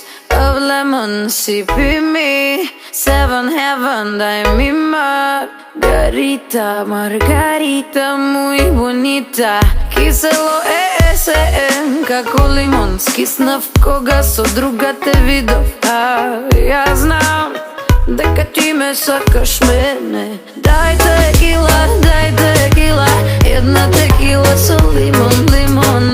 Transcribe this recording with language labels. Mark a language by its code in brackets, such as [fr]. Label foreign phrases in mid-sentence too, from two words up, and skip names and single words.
[en] of lemon, sippy me, seven heaven, [es] дай mi margarita, margarita muy bonita. [mk] Кисело како лимон, скиснав кога со друга те видов. А ја знам дека ти ме сакаш мене. Дај текила, една текила со лимон, лимон.